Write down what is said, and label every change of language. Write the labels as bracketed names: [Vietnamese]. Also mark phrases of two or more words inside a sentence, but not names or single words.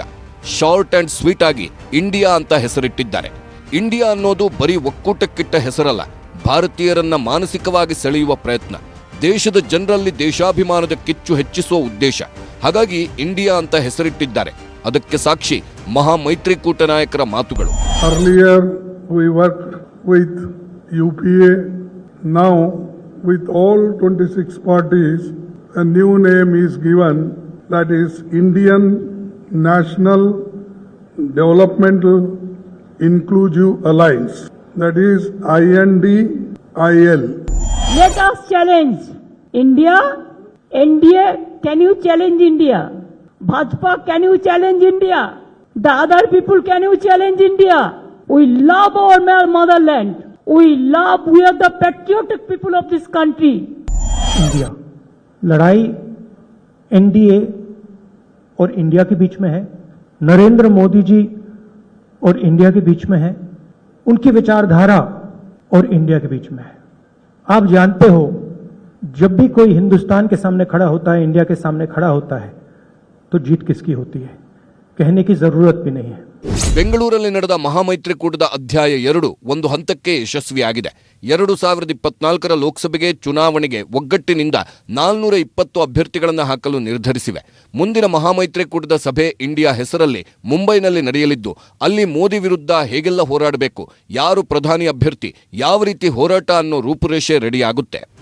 [English] short and sweet [Kannada] ಆಗಿ ಇಂಡಿಯಾ ಅಂತ ಹೆಸರಿಟ್ಟಿದ್ದಾರೆ. ಇಂಡಿಯಾ ಅನ್ನೋದು ಬರೀ ಒಕ್ಕೂಟಕ್ಕಿಟ್ಟ ಹೆಸರಲ್ಲ, ಭಾರತೀಯರನ್ನ ಮಾನಸಿಕವಾಗಿ ಸೆಳೆಯುವ ಪ್ರಯತ್ನ, ದೇಶದ ಜನರಲ್ಲಿ ದೇಶಾಭಿಮಾನದ ಕಿಚ್ಚು ಹೆಚ್ಚಿಸುವ ಉದ್ದೇಶ. ಹಾಗಾಗಿ ಇಂಡಿಯಾ ಅಂತ ಹೆಸರಿಟ್ಟಿದ್ದಾರೆ. ಅದಕ್ಕೆ ಸಾಕ್ಷಿ ಮಹಾ ಮೈತ್ರಿಕೂಟ ನಾಯಕರ ಮಾತುಗಳು. [English] Earlier we worked with UPA, now with all 26 parties a new name is given, that is Indian National Developmental Inclusive Alliance, that is INDIL. Let us challenge India. NDA, can you challenge India? Bhajpa, can you challenge India? The other people, can you challenge India? We love our motherland. We are the patriotic people of this country. [Hindi] इंडिया लड़ाई एनडीए और इंडिया के बीच में है, नरेंद्र मोदी जी और इंडिया के बीच में है, उनकी विचारधारा और इंडिया के बीच में है. आप जानते हो जब भी कोई हिंदुस्तान के सामने खड़ा होता है, इंडिया के सामने खड़ा होता है, तो जीत किसकी होती है कहने की जरूरत भी नहीं है. [Kannada] ಬೆಂಗಳೂರಲ್ಲಿ ನಡೆದ ಮಹಾಮೈತ್ರಿಕೂಟದ ಅಧ್ಯಾಯ 2 ಒಂದು ಹಂತಕ್ಕೆ ಯಶಸ್ವಿಯಾಗಿದೆ. 2024ರ ಲೋಕಸಭೆಗೆ ಚುನಾವಣೆಗೆ ಒಗ್ಗಟ್ಟಿನಿಂದ 420 ಅಭ್ಯರ್ಥಿಗಳನ್ನು ಹಾಕಲು ನಿರ್ಧರಿಸಿವೆ. ಮುಂದಿನ ಮಹಾಮೈತ್ರಿಕೂಟದ ಸಭೆ ಇಂಡಿಯಾ ಹೆಸರಲ್ಲಿ ಮುಂಬೈನಲ್ಲಿ ನಡೆಯಲಿದ್ದು, ಅಲ್ಲಿ ಮೋದಿ ವಿರುದ್ಧ ಹೇಗೆಲ್ಲ ಹೋರಾಡಬೇಕು, ಯಾರು ಪ್ರಧಾನಿ ಅಭ್ಯರ್ಥಿ, ಯಾವ ರೀತಿ ಹೋರಾಟ ಅನ್ನೋ ರೂಪುರೇಷೆ ರೆಡಿಯಾಗುತ್ತೆ.